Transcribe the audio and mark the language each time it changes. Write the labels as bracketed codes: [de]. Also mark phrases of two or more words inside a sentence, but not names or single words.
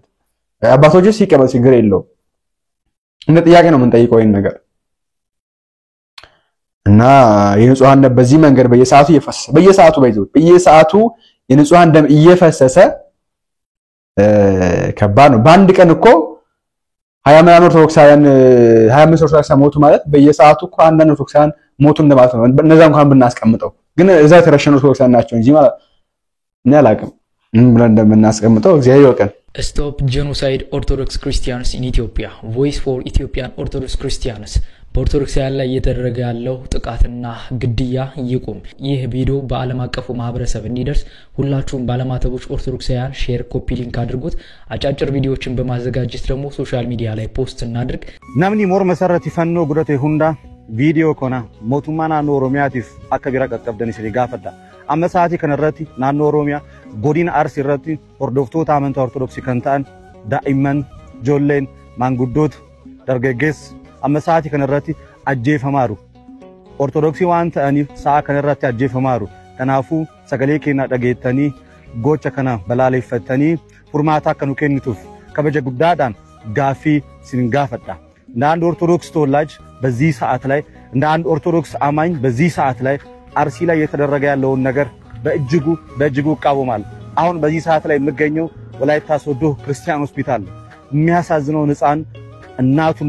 [am] አባቶች ሲቀበል ችግር የለውም። እንደ ጥያቄ ነው የምንጠይቀው ይሄን ነገር እና የንጹሃን ደም በዚህ መንገድ በየሰዓቱ እየፈሰሰ በየሰዓቱ የንጹሃን ደም እየፈሰሰ ከባድ ነው። በአንድ ቀን እኮ 20 ምናምን ኦርቶዶክሳውያን 25 ኦርቶዶክሳውያን ሞቱ ማለት በየሰዓቱ እኮ አንዳንድ ኦርቶዶክሳውያን ሞቱ እንደማለት ነው። እነዛ እንኳን ብናስቀምጠው ግን እዛ የተረሸኑ ኦርቶዶክሳውያን ናቸው እንጂ ማለት እኔ አላውቅም ብለን እንደምናስቀምጠው እግዚአብሔር ይወቀን። [en] Stop genocide Orthodox Christians in Ethiopia. Voice for Ethiopian Orthodox Christians. [am] በኦርቶዶክሳውያን ላይ እየተደረገ ያለው ጥቃትና ግድያ ይቁም። ይህ ቪዲዮ በዓለም አቀፉ ማህበረሰብ እንዲደርስ ሁላችሁም ባለማተቦች ኦርቶዶክሳውያን [en] share, copy link [am] አድርጉት። አጫጭር ቪዲዮዎችን በማዘጋጀት ደግሞ [en] social media [am] ላይ ፖስት እናድርግ። [om] namni mor masarratti fannoo godhate hunda viidiyoo kana mootummaa naannoo Oromiyaatiif akka bira qaqqabdan isin gaafadha. Amma sa'aatii kanarratti naannoo Oromiyaa godina Arsii irratti hordoftoota amantaa Ortodoksii kan ta'an daa'imman, ijoolleen, maanguddoota, dargaggeessa amma sa'aatii kanarratti ajjeefamaaru. Ortodoksii waan ta'aniif sa'a kanarratti ajjeefamaaru. Kanaafuu sagalee keenya dhageettanii gocha kana balaaleffattanii furmaata akka nu kennituuf kabaja guddaadhaan gaaffii isin gaafadha. [am] እንደ አንድ ኦርቶዶክስ ተወላጅ በዚህ ሰዓት ላይ እንደ አንድ ኦርቶዶክስ አማኝ በዚህ ሰዓት ላይ አርሲ ላይ የተደረገ ያለውን ነገር በእጅጉ እቃወማለሁ። አሁን በዚህ ሰዓት ላይ የምገኘው ወላይታ ሶዶ ክርስቲያን ሆስፒታል የሚያሳዝነው ሕፃን እናቱን